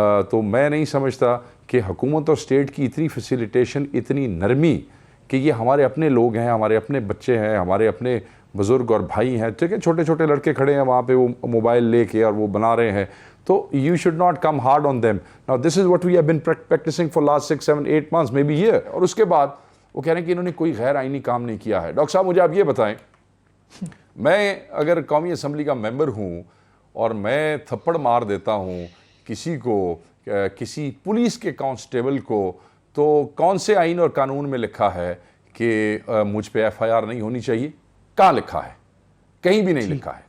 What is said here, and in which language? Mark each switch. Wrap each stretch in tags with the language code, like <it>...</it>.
<ur>تو میں نہیں سمجھتا کہ حکومت اور اسٹیٹ کی اتنی فیسیلیٹیشن، اتنی نرمی کہ یہ ہمارے اپنے لوگ ہیں، ہمارے اپنے بچے ہیں، ہمارے اپنے بزرگ اور بھائی ہیں. ٹھیک ہے، چھوٹے چھوٹے لڑکے کھڑے ہیں وہاں پہ، وہ موبائل لے کے اور وہ بنا رہے ہیں، تو you should not come hard on them.</ur> <en>Now this is what we have been practicing for last 6, 7, 8 months, maybe year.</en> <ur>اور اس کے بعد وہ کہہ رہے ہیں کہ انہوں نے کوئی غیر آئینی کام نہیں کیا ہے. ڈاکٹر صاحب مجھے آپ یہ بتائیں، میں اگر قومی اسمبلی کا ممبر ہوں اور میں تھپڑ مار دیتا ہوں کسی کو، کسی پولیس کے کانسٹیبل کو، تو کون سے آئین اور قانون میں لکھا ہے کہ مجھ پہ FIR نہیں ہونی چاہیے؟ کہاں لکھا ہے؟ کہیں بھی نہیں لکھا ہے.</ur>